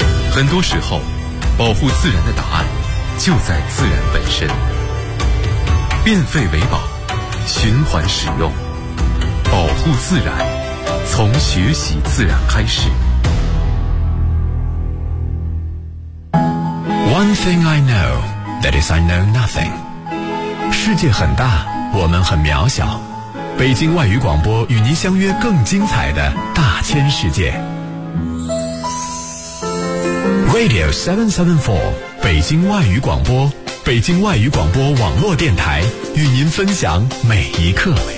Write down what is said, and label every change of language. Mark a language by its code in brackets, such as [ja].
[zh] 很多时候，保护自然的答案就在自然本身。变废为宝，循环使用，保护自然，从学习自然开始。 [en] One thing I know, that is I know nothing. [zh] 世界很大，我们很渺小。北京外语广播与您相约更精彩的大千世界 Radio 774北京外语广播，北京外语广播网络电台与您分享每一刻。